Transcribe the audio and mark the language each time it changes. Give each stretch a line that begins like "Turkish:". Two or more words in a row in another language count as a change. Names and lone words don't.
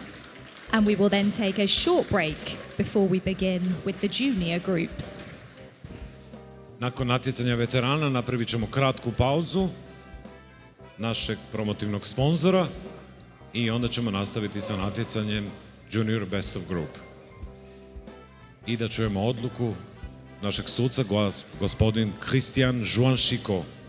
English: And we will then take a short break before we begin with the junior groups.
Croatian: Nakon natjecanja veterana napravit ćemo kratku pauzu našeg promotivnog sponzora i onda ćemo nastaviti sa natjecanjem Junior Best of Group. I da čujemo odluku našeg suca, gospodin Christian Juanchico.